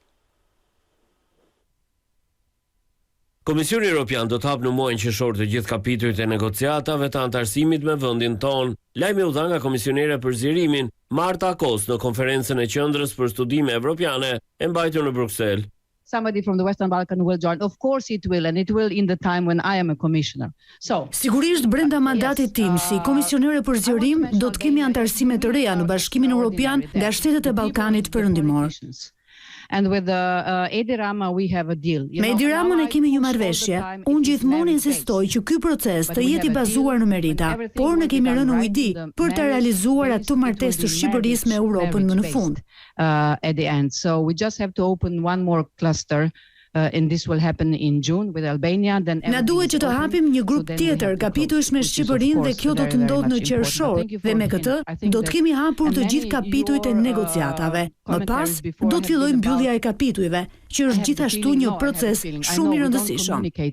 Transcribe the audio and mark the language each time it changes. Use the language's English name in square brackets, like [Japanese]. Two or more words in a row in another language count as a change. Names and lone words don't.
[Albanian] Komisioni Evropian do të hapë në muajin qershor të gjithë kapitujt e negociatave të antarësimit me vendin tonë. Lajmi u dha nga komisionere për zgjerimin Marta Kos në konferencën e Qendrës për Studime Evropiane e mbajtur në Bruxelles. [English] Somebody from the Western Balkan will join. Of course it will, and it will in the time when I am a commissioner. So, [Albanian] sigurisht brenda mandatit tim si komisionere për zgjerim do të kemi antarësime të reja në Bashkimin Evropian nga shtetet e Ballkanit Perëndimor. [English] And with Edi Rama we have a deal. [Albanian] Me Edi Ramën e kemi një marrëveshje. Unë gjithmonë insistoj që ky proces të jetë i bazuar në merita, por ne kemi rënë ujdi për të realizuar atë martesë të Shqipërisë me Europën më në fund. [English] At the end. So we just have to open one more cluster. And this will happen in June with Albania. [Albanian] Na duhet që të hapim një grup tjetër kapitujsh me Shqipërinë dhe kjo do të ndodhë në qershor dhe me këtë do të kemi hapur të gjithë kapitujt e negociatave. Më pas do të fillojë mbyllja e kapitujve, që është gjithashtu një proces shumë i rëndësishëm.